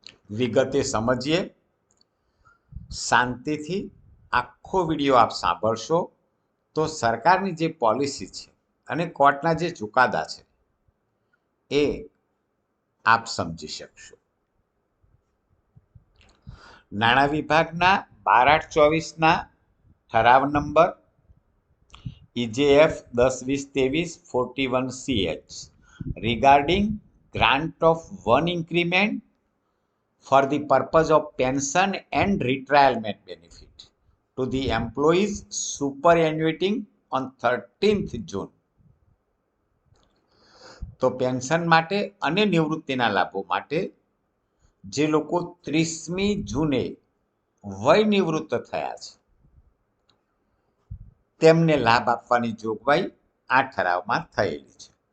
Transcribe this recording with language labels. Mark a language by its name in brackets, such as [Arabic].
[Gujarati] વિગતે સમજીએ. શાંતિથી આખો વિડીયો આપ સાંભળશો તો સરકારની જે પોલિસી છે અને કોર્ટના જે ચુકાદા છે એ આપ સમજી શકશો. નાણાં વિભાગના 12/8/24ના ઠરાવ number [English] EJF 10-20-23-41CH regarding grant of one increment for the purpose of pension and retirement benefit to the employees superannuating on 13th June. [Gujarati] તો પેન્શન માટે અને નિવૃત્તિના લાભો માટે જે લોકો 30મી જૂને વય નિવૃત્ત થયા છે તેમને લાભ આપવાની જોગવાઈ આ ઠરાવમાં થયેલી છે.